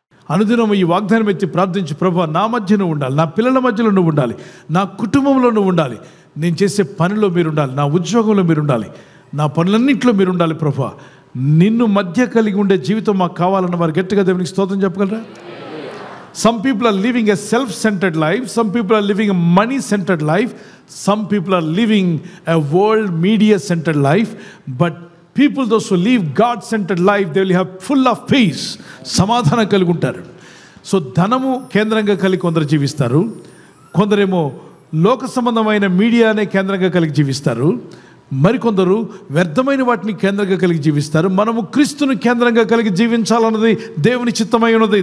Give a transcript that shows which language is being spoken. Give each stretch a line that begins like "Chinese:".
Telugu: అనుదినం ఈ వాగ్దానం ఎత్తి ప్రార్థించి, ప్రభువా నా మధ్య నువ్వు ఉండాలి, నా పిల్లల మధ్యలో నువ్వు ఉండాలి, నా కుటుంబంలో నువ్వు ఉండాలి, నేను చేసే పనిలో మీరు ఉండాలి, నా ఉద్యోగంలో మీరు ఉండాలి, నా పనులన్నింటిలో మీరు ఉండాలి. ప్రభువా నిన్ను మధ్య కలిగి ఉండే జీవితం మాకు కావాలన్న వారు గట్టిగా దేవునికి స్తోత్రం చెప్పగలరా?
English: Some people are living a self-centered life. Some people are living a money-centered life. Some people are living a world media-centered life. But people, those who live God-centered life, they will have full of peace.
Telugu: సమాధానం కలిగి ఉంటారు. So ధనము కేంద్రంగా కలిగి కొందరు జీవిస్తారు, కొందరేమో లోక సంబంధమైన మీడియానే కేంద్రంగా కలిగి జీవిస్తారు, మరికొందరు వ్యర్థమైన వాటిని కేంద్రంగా కలిగి జీవిస్తారు. మనము క్రీస్తుని కేంద్రంగా కలిగి జీవించాలన్నది దేవుని చిత్తమై ఉన్నది.